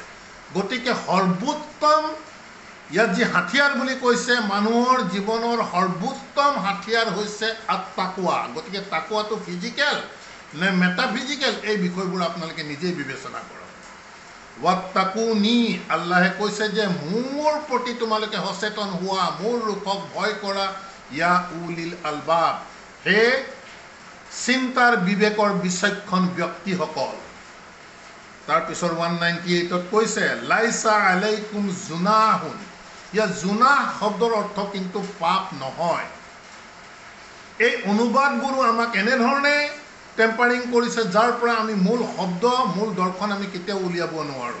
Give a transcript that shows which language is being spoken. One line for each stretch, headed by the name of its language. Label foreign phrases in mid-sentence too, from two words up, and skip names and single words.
Assamese: গতিকে সৰ্বোত্তম, ইয়াত যি হাথিয়াৰ বুলি কৈছে, মানুহৰ জীৱনৰ সৰ্বোত্তম হাথিয়াৰ হৈছে আত্তাকৱা। গতিকে তাকৱাটো ফিজিকেল নে মেটাফিজিকেল, এই বিষয়বোৰ আপোনালোকে নিজেই বিবেচনা কৰক। ৱাত্তাকুনি, আল্লাহে কৈছে যে মোৰ প্ৰতি তোমালোকে সচেতন হোৱা, মোৰ ৰূপক ভয় কৰা,
Arabic: يا أولي الألباب,
Assamese: হে চিন্তাৰ বিবেকৰ বিচক্ষণ ব্যক্তিসকল। তাৰপিছৰ 198ত কৈছে
Arabic: ليس عليكم جناح,
Assamese: ইয়াত জুনাহ শব্দৰ অৰ্থ কিন্তু পাপ নহয়। এই অনুবাদবোৰো আমাক এনেধৰণে টেম্পাৰিং কৰিছে, যাৰ পৰা আমি মূল শব্দ, মূল দৰ্শন আমি কেতিয়াও উলিয়াব নোৱাৰোঁ।